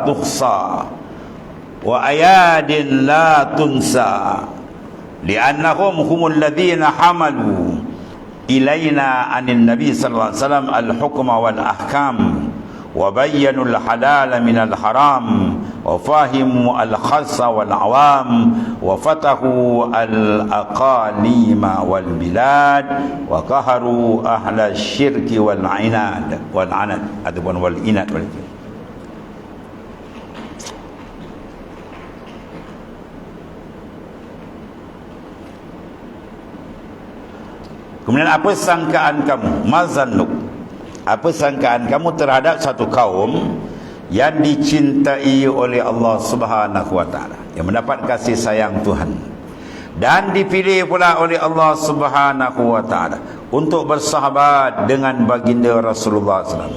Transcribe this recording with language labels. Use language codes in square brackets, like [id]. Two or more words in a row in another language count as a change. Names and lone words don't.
[ar] تحصى وأيادٍ لا تنسى لأنهم هم الذين حملوا إلينا عن النبي صلى الله عليه وسلم الحكم والأحكام وبينوا الحلال من الحرام وفهموا الخاصة والعوام وفتحوا الأقاليم والبلاد وقهروا أهل الشرك والعناد والعناد ataupun والعناد والعناد. [ms] Kemudian apa sangkaan kamu, mazannuk, apa sangkaan kamu terhadap satu kaum yang dicintai oleh Allah [ar] سبحانه وتعالى, [ms] yang mendapat kasih sayang Tuhan, dan dipilih pula oleh Allah [ar] سبحانه وتعالى [ms] untuk bersahabat dengan baginda Rasulullah SAW.